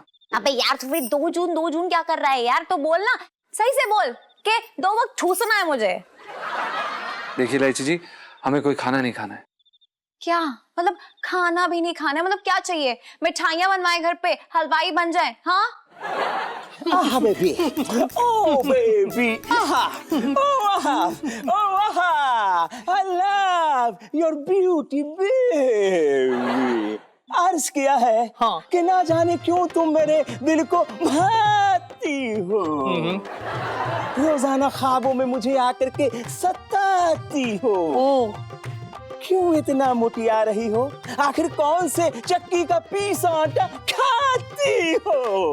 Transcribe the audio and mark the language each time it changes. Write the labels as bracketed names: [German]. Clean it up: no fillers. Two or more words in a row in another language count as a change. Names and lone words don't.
[Hindi] अबे यार तू फिर 2 जून क्या कर रहा है यार? तो बोलना, सही से बोल के 2 वक्त ठूसना है मुझे। देखिए इलायची जी, हमें कोई खाना नहीं खाना है। क्या मतलब? खाना भी नहीं खाना है मतलब क्या चाहिए? मिठाइयां बनवाए घर पे, हलवाई बन जाए? हाँ आहा बेबी, ओ बेबी, आहा, ओ आहा, ओ आहा, [English] I love your beauty baby। [Hindi] अर्ज किया है हाँ। कि ना जाने क्यों तुम मेरे दिल को भाती हो, रोजाना ख्वाबों में मुझे आकर के सताती हो। क्यों इतना मुटिया रही हो? आखिर कौन से चक्की का पीसा आटा खाती हो?